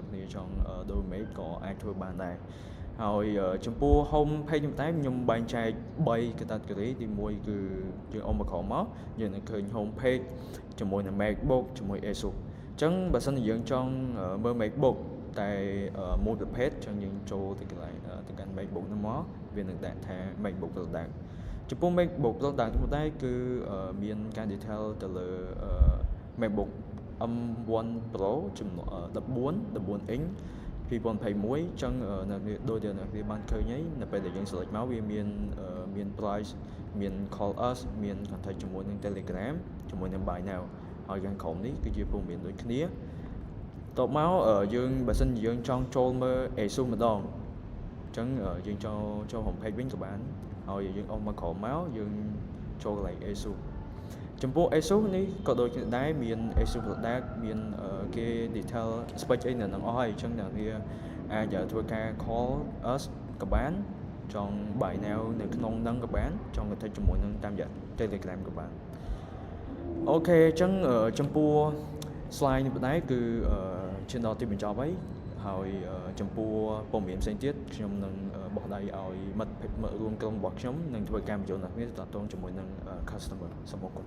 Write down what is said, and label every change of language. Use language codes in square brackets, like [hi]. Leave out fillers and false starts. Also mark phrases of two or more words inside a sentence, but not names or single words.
[km] គ្នាចង់ដូរ image ក៏អាចធ្វើបានដែរហើយចំពោះ [en] home page [km] នេះតែខ្ញុំបែងចែក3 category ទី1គឺយើងអមមកក្រោមមកយើងនឹងឃើញ [en] home page [km] ជាមួយនឹង MacBook ជាមួយ Asus អញ្ចឹងបើសិនជាយើងចង់មើល MacBook តែមួយប្រភេទចឹងយើងចូលទៅកន្លែងទៅកាន់ MacBook នោះមកវានឹងដាក់ថា [en] MacBook product [km] ចំពោះ [en] MacBook product [km] នោះដែរគឺមានការ detail ទៅលើ MacBook M1 Pro ចំនួន14 inch 2021អញ្ចឹងដូចដែលអ្នកបានឃើញហើយនៅពេលដែលយើង select មកវាមាន price មាន [en] call us [km] មាន contact ជាមួយនឹង Telegram ជាមួយនឹង [en] buy now [km] ហើយខាងក្រោមនេះគឺជា ព័ត៌មានដូចគ្នាតបមកយើងបើសិនជាយើងចង់ចូលមើល Asus ម្ដងអញ្ចឹងយើងចូល home page វិញក៏បានហើយយើងអស់មកក្រោម មកយើងចូលកន្លែង Asus ចំពោះ Asus នេះក៏ដូចគ្នាដែរមាន [en] Asus product [km] មានគេ [en] detail spec [km] អីនៅនឹងអស់ ហើយអញ្ចឹងអ្នកវាអាចធ្វើការ [en] call us [km] ក៏បានចង់ [en] buy now [km] នៅក្នុងនឹងក៏បានចង់ contact ជាមួយនឹងតាមរយៈ Telegram ក៏បានអូខេអញ្ចឹងចំពោះ slide នេះដែរគឺឈានដល់ទីបញ្ចប់ហើយចំពោះព័ត៌មានផ្សេងទៀតខ្ញុំនឹងបោះដៃឲ្យមិត្តរួមក្រុមរបស់ខ្ញុំនឹងធ្វើការបញ្ចូលអ្នកនេះតតងជាមួយនឹង customer សូមអរគុណ